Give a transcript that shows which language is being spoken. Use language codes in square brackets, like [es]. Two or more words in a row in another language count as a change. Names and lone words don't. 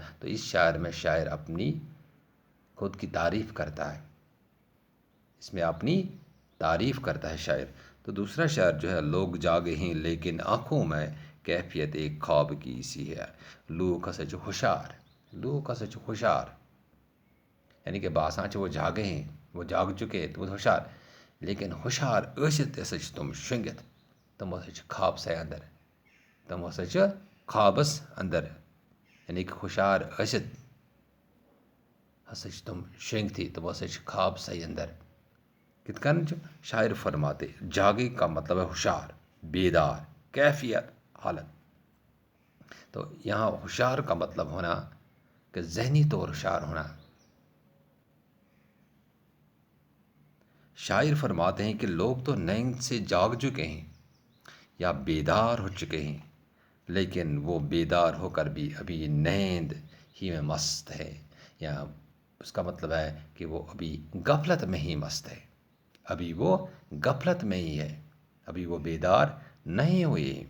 [ur] تو اس شاعر میں شاعر اپنی خود کی تعریف کرتا ہے، اس میں اپنی تعریف کرتا ہے شاعر۔ تو دوسرا شعر جو ہے، لوگ جاگے ہیں لیکن آنکھوں میں کیفیت ایک خواب کی سی ہے، [ks] لو کا سچ ہوشار، لو کا سچ ہوشار، [ur] یعنی کہ باسانچ وہ جاگے ہیں، وہ جاگ چکے تو وہ ہوشار، [ks] لیکن ہوشار ٲسِتھ ہسا چھِ تم شۄنٛگِتھ، تم ہسا چھِ خواب سے اندر، تم ہسا چھِ خوابس اندر، [ur] یعنی کہ [ks] ہوشار ٲسِتھ ہسا چھِ تم شۄنٛگتھٕے، تم ہسا چھِ خواب سے اندر۔ کتھ کن چھُ [ur] شاعر فرماتے، جاگے کا مطلب ہے ہوشار، بیدار، کیفیت، حالت۔ تو یہاں ہوشار کا مطلب ہونا کہ ذہنی طور ہوشار ہونا۔ شاعر فرماتے ہیں کہ لوگ تو نیند سے جاگ چکے ہیں یا بیدار ہو چکے ہیں، لیکن وہ بیدار ہو کر بھی ابھی نیند ہی میں مست ہے، یا اس کا مطلب ہے کہ وہ ابھی غفلت میں ہی مست ہے، ابھی وہ غفلت میں ہی ہے، ابھی وہ بیدار نہیں ہوئے ہیں۔